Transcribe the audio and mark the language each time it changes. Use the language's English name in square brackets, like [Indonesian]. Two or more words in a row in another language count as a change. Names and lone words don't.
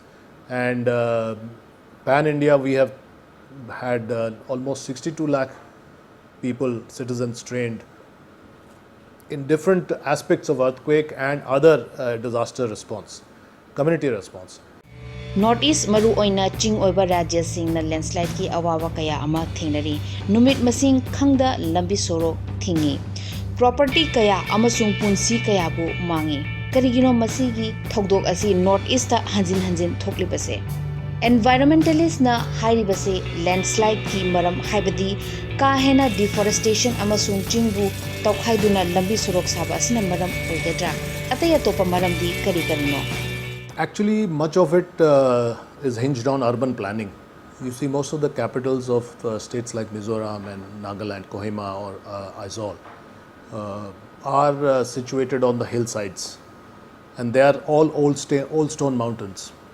[English] And pan-India, we have had almost 62 lakh people, citizens trained in different aspects of earthquake and other disaster response, community response. [Manipuri] North East maru oina ching oiba rajya singna landslide ki awawa kaya ama thingnari numit masing khangda lambi soro thingi property kaya amasung punsi kaya bu mangi karigino masigi thogdok asi North East ta hanjin thoklibase environmentalist na hairibase landslide ki maram haibadi ka hena deforestation amasung chingbu tawkhaiduna lambi sorok saba asina maram oigadra ataya topa maram di karino. [English] Actually, much of it is hinged on urban planning. You see, most of the capitals of states like Mizoram and Nagaland, Kohima or Aizawl are situated on the hillsides, and they are all old stone mountains.